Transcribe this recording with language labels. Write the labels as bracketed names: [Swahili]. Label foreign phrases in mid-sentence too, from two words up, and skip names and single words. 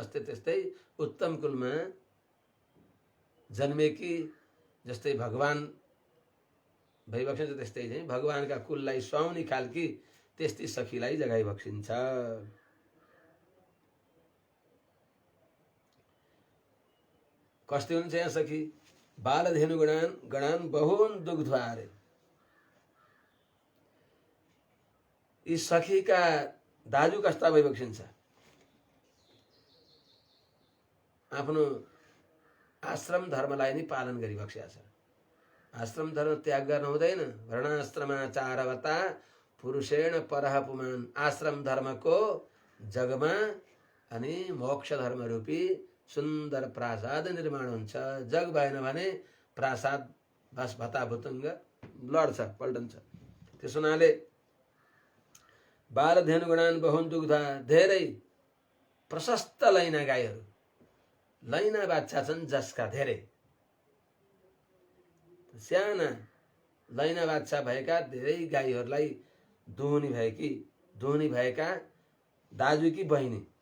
[Nepali] जस्तै त्यस्तै उत्तम कुलमा जन्मेकी जस्तै भगवान भइबक्सिन्छ त्यस्तै चाहिँ भगवानका कुललाई सुहाउने खालकी त्यस्तै सखीलाई जगाई बक्सिन्छ। कस्तै हुन्छ यहाँ सखी? [Sanskrit] बालधेनु गणान गणान बहुन दुग्ध्वारे। [Nepali] यी सखीका दाजु कस्ता भइबक्सिन्छ? आफ्नो आश्रम धर्मलाई नै पालन गरिबक्सेका छ। आश्रम धर्म त्याग गर्न हुँदैन। [Sanskrit] वर्णाश्रमाचारवता पुरुषेण परः पुमान। [Nepali] आश्रम धर्मको जगमा अनि मोक्ष धर्म रूपी सुन्दर प्रासाद निर्माण हुन्छ। जग भएन भने प्रासाद बस भताभुतुङ्ग लड्छ, पल्टन्छ। त्यसो हुनाले [Sanskrit] बालधेनु गणान बहुन दुग्धा, [Nepali] धेरै प्रशस्त लैना गाईहरू, लैना बाछा छन् जसका धेरै साना लैना बाछा भएका धेरै गाईहरूलाई दुहुनी भएका दाजु कि बहिनी।